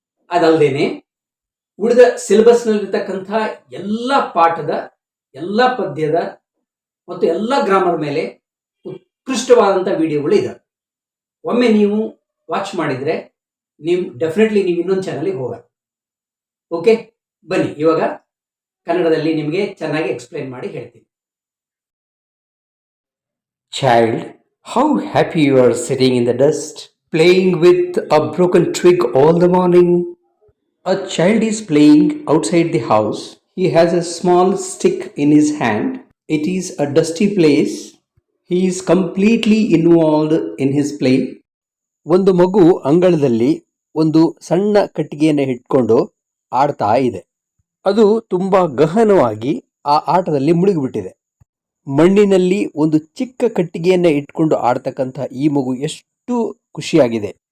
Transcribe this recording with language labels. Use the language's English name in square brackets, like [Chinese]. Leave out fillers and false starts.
[Kannada] ಅದಲ್ಲದೇನೆ ಉಳಿದ ಸಿಲೆಬಸ್ನಲ್ಲಿರ್ತಕ್ಕಂಥ ಎಲ್ಲ ಪಾಠದ, ಎಲ್ಲ ಪದ್ಯದ ಮತ್ತು ಎಲ್ಲ ಗ್ರಾಮರ್ ಮೇಲೆ ಉತ್ಕೃಷ್ಟವಾದಂಥ ವಿಡಿಯೋಗಳು ಇದೆ. ಒಮ್ಮೆ ನೀವು ವಾಚ್ ಮಾಡಿದರೆ ನೀವು ಡೆಫಿನೆಟ್ಲಿ ನೀವು ಇನ್ನೊಂದು ಚಾನಲ್ಗೆ ಹೋಗಲ್ಲ. ಓಕೆ, ಬನ್ನಿ ಇವಾಗ ಕನ್ನಡದಲ್ಲಿ ನಿಮಗೆ ಚೆನ್ನಾಗಿ ಎಕ್ಸ್ಪ್ಲೈನ್ ಮಾಡಿ ಹೇಳ್ತೀನಿ. [English] Child, how happy you are sitting in the dust, playing with a broken twig all the morning. A child is playing outside the house. He has a small stick in his hand. It is a dusty place. He is completely involved in his play. [Kannada] ಒಂದು ಮಗು ಅಂಗಳದಲ್ಲಿ ಒಂದು ಸಣ್ಣ ಕಟ್ಟಿಗೆಯನ್ನು ಇಟ್ಕೊಂಡು ಆಡ್ತಾ ಇದೆ. ಅದು ತುಂಬಾ ಗಹನವಾಗಿ ಆ ಆಟದಲ್ಲಿ ಮುಳುಗಿಬಿಟ್ಟಿದೆ. ಮಣ್ಣಿನಲ್ಲಿ ಒಂದು ಚಿಕ್ಕ ಕಟ್ಟಿಗೆಯನ್ನು ಇಟ್ಕೊಂಡು ಆಡ್ತಕ್ಕಂಥ ಈ ಮಗು ಎಷ್ಟು ಖುಷಿಯಾಗಿದೆ.